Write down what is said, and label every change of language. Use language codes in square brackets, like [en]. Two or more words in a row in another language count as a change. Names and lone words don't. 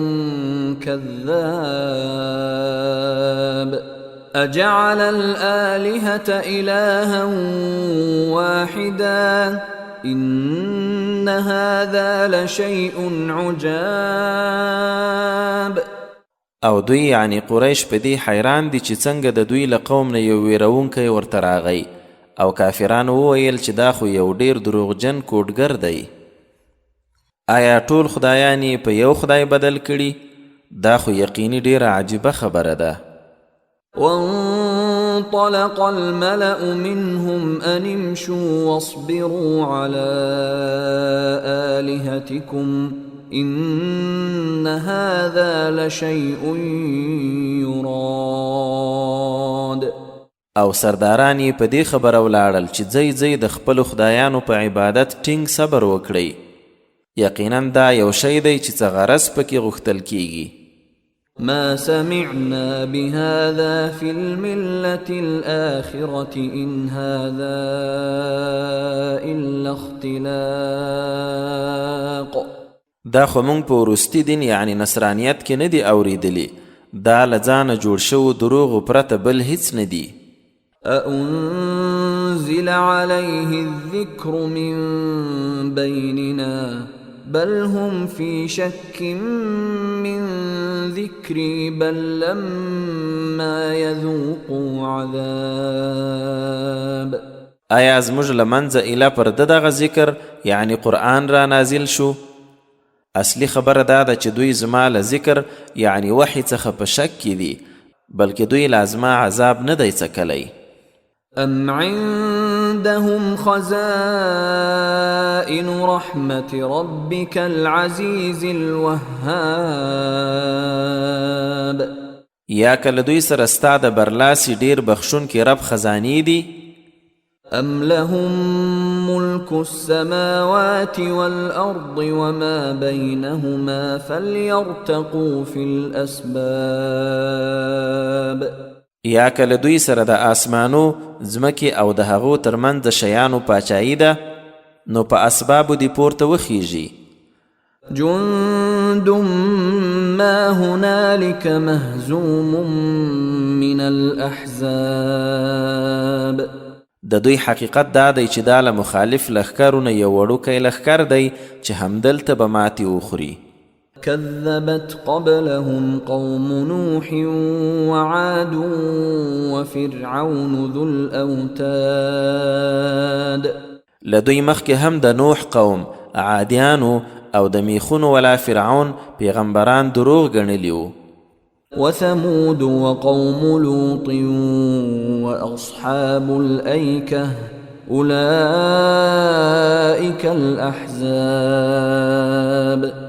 [ar] كذاب أجعل الآلهة إلها واحدا إن هذا لشيء عجاب. [ps] او دوی یعنی قریش په دې حیران دي چې څنګه د دوی له قوم نه یو ویرونکی ورته راغی او کافرانو وویل چې دا خو یو ډیر دروغجن کوډګر دی. آیا ټول خدایان یې په یو خدای بدل کړي؟ دا خو یقیني ډیره عجیبه خبره ده. [ar] وانطلق الملأ منهم أن امشوا واصبروا على آلهتكم إن هذا لشيء يراد. [ps] او سرداران یې په دې خبره ولاړل چې ځئ د خپلو خدایانو په عبادت ټینګ صبر وکړئ. یقینا دا یو شی دی چې څه غرض پکې غوښتل کیږي. [ar] ما سمعنا بهذا في الملة الآخرة إن هذا إلا اختلاق. [ps] دا خو مونږ په وروستي دین یعنی نصرانیت کې نه دي اوریدلی، دا له ځانه جوړ شوو دروغو پرته بل هیڅ نه دي. [ar] أأنزل عليه الذكر من بيننا بل هم في شك من ذكري بل لما يذوقوا عذاب. [ps] آیا زموږ له منځه ایله پر ده دغه ذکر یعنی قرآن را نازل شو؟ اصلي خبره دا ده چې دوی زما له ذکر یعنی وحی څخه په شک کې دي، بلکې دوی له زما عذاب نه دی څکلی. [ar] أم عندهم خزائن رحمة ربك العزيز الوهاب. [ps] یا که له دوی سره ستا د برلاسي ډیر بخښونکي رب خزانې دي؟ [ar] أم لهم ملك السماوات والأرض وما بينهما فليرتقوا في الأسباب. [ps] یا که له دوی سره د آسمانو ځمکې او د هغو ترمنځ د شیانو پاچایي ده، نو په اسبابو دې پورته وخیږي. [ar] جند ما هنالك مهزوم من الأحزاب. [ps] د دوی حقیقت دا دی چې دا له مخالف لښکرونه یو وړوکی لښکر دی چې همدلته به ماتې وخوري. [ar] كذبت قبلهم قوم نوح وعاد وفرعون ذو الأوتاد. [ps] لدوی مخکې هم د نوح قوم، عادیانو او د میخونو ولا فرعون پیغمبران دروغ ګڼلي وو. [ar] وثمود وقوم لوط وأصحاب الأيكة أولئك الأحزاب.